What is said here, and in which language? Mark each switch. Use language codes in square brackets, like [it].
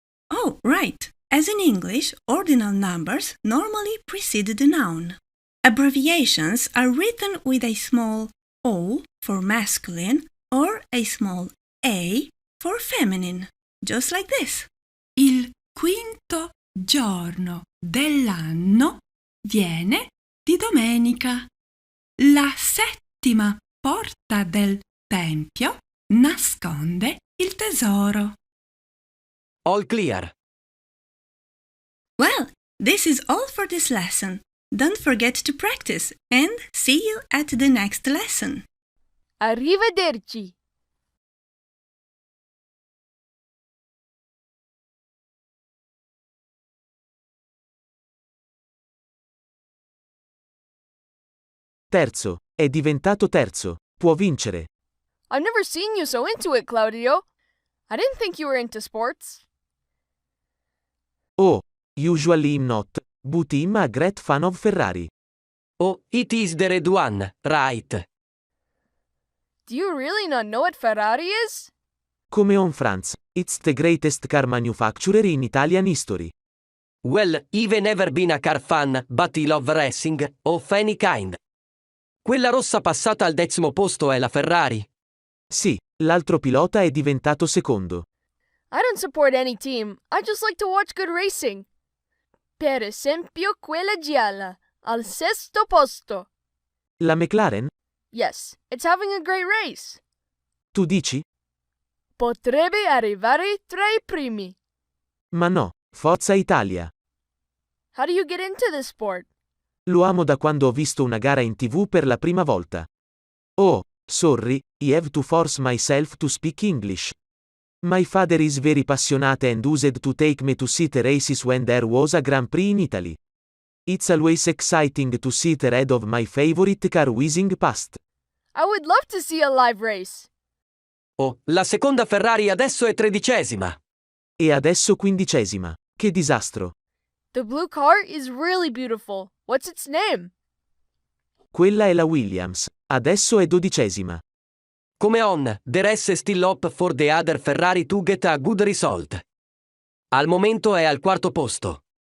[en] Oh, right. As in English, ordinal numbers normally precede the noun. Abbreviations are written with a small o for masculine or a small a for feminine, just like this. [it] Il quinto giorno dell'anno viene di domenica. La settima porta del tempio nasconde il tesoro. [en] All clear. Well, this is all for this lesson. Don't forget to practice and see you at the next lesson. [it] Arrivederci. Terzo. È diventato terzo. Può vincere. [en] I've never seen you so into it, Claudio. I didn't think you were into sports. Oh, usually I'm not, but I'm a great fan of Ferrari. Oh, it is the red one, right? Do you really not know what Ferrari is? Come on Franz, it's the greatest car manufacturer in Italian history. Well, I've never been a car fan, but I love racing, of any kind. [it] Quella rossa passata al 10° posto è la Ferrari. Sì, l'altro pilota è diventato secondo. [en] I don't support any team. I just like to watch good racing. [it] Per esempio quella gialla, al 6° posto. La McLaren? [en] Yes, it's having a great race. [it] Tu dici? Potrebbe arrivare tra i primi. Ma no, Forza Italia. [en] How do you get into this sport? [it] Lo amo da quando ho visto una gara in TV per la prima volta. [en] Oh, sorry, I have to force myself to speak English. My father is very passionate and used to take me to see the races when there was a Grand Prix in Italy. It's always exciting to see the head of my favorite car whizzing past. I would love to see a live race. [it] Oh, la seconda Ferrari adesso è 13ª. E adesso 15ª. Che disastro. [en] The blue car is really beautiful. What's its name? [it] Quella è la Williams. Adesso è 12ª. [en] Come on, the rest still up for the other Ferrari to get a good result. [it] Al momento è al 4º posto.